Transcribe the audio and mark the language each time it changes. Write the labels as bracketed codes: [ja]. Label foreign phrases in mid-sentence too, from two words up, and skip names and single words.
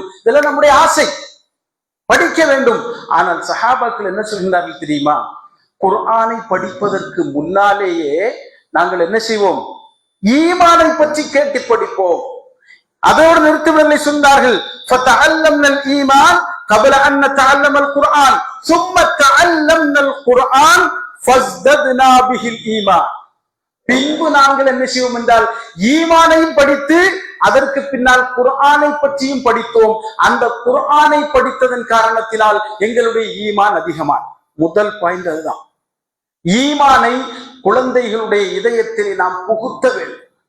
[ta] இதெல்லாம் நம்முடைய ஆசை, படிக்க வேண்டும். ஆனால் சஹாபாக்கள் என்ன சொல்கிறார்கள் தெரியுமா? குர்ஆனை படிப்பதற்கு முன்னாலேயே நாங்கள் என்ன செய்வோம்? ஈமானை பற்றி கேட்டு படிப்போம். அதோடு நிறுத்தவில்லை, சொன்னார்கள் [ar] فتعلمنا الإيمان قبل ان نتعلم القرآن ثم تعلمنا القرآن فازددنا به الإيمان. [ta] பின்பு நாங்கள் என்ன செய்வோம் என்றால் ஈமானையும் படித்து அதற்கு பின்னால் குர்ஆனை பற்றியும் படித்தோம். அந்த குர்ஆனை படித்ததன் காரணத்தினால் எங்களுடைய ஈமான் அதிகமான முதல் பாயிண்ட் அதுதான். ஈமானை குழந்தைகளுடைய இதயத்தில் நாம் புகுத்த வேண்டும்.